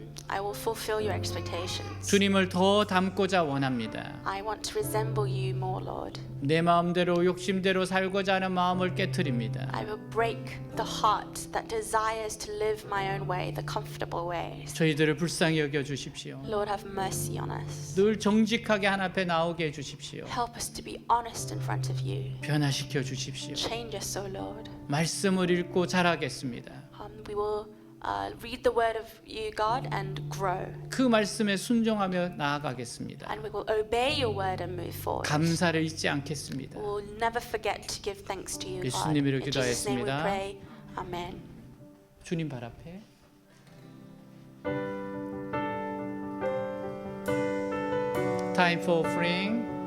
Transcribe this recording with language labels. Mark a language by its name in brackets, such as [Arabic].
[English] I will fulfill your expectations. [Korean] 주님을 더 닮고자 원합니다. [English] I want to resemble you more, Lord. [Korean] 내 마음대로 욕심대로 살고자 하는 마음을 깨트립니다. [English] I will break the heart that desires to live my own way, the comfortable ways. [Korean] 저희들을 불쌍히 여겨 주십시오. [English] Lord, have mercy on us. [Korean] 늘 정직하게 하나 앞에 나오게 해 주십시오. [English] Help us to be honest in front of you. [Korean] 변화시켜 주십시오. [English] Change us, O Lord. [Korean] 말씀을 읽고 자라겠습니다. [English] We will read the word of you, God, and grow. [Korean] 그 말씀에 순종하며 나아가겠습니다. [English] And we will obey your word and move forward. [Korean] 감사를 잊지 않겠습니다. [English] We will never forget to give thanks to you, God. [Korean] 예수님 이름으로 [English] In Jesus' name we [Korean] 기도하였습니다. [English] pray. Amen. [Korean] 주님 발 앞에 [English] Time for offering.